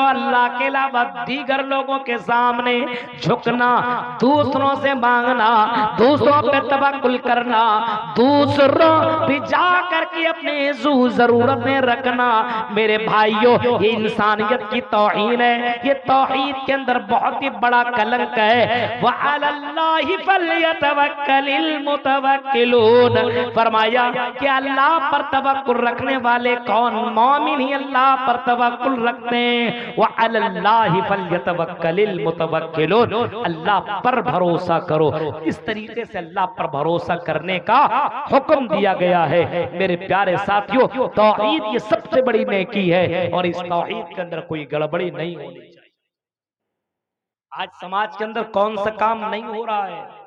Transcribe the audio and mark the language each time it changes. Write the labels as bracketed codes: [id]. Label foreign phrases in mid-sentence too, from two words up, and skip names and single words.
[hi] अल्लाह के अलावा दीगर लोगों के सामने झुकना, दूसरों से मांगना, दूसरों पे तवक्कुल करना, दूसरों भी जा करके अपने जरूरत में रखना, मेरे भाइयों ये इंसानियत की तौहीन है। ये तौहीद के अंदर बहुत ही बड़ा कलंक है। [ar] وعلى الله فليتوكل المتوكلون, [hi] फरमाया कि अल्लाह पर तवक्कुल रखने वाले कौन? मोमिन ही अल्लाह पर तवक्कुल रखते हैं। [ar] وعلى الله فليتوكل المتوكلون, [hi] अल्लाह पर भरोसा करो। इस तरीके से अल्लाह पर भरोसा करने का हुक्म दिया गया है। मेरे प्यारे साथियों, तौहीद ये सबसे बड़ी नेकी है और इस तौहीद के अंदर कोई गड़बड़ी नहीं होनी चाहिए। आज समाज के अंदर कौन सा काम नहीं हो रहा है?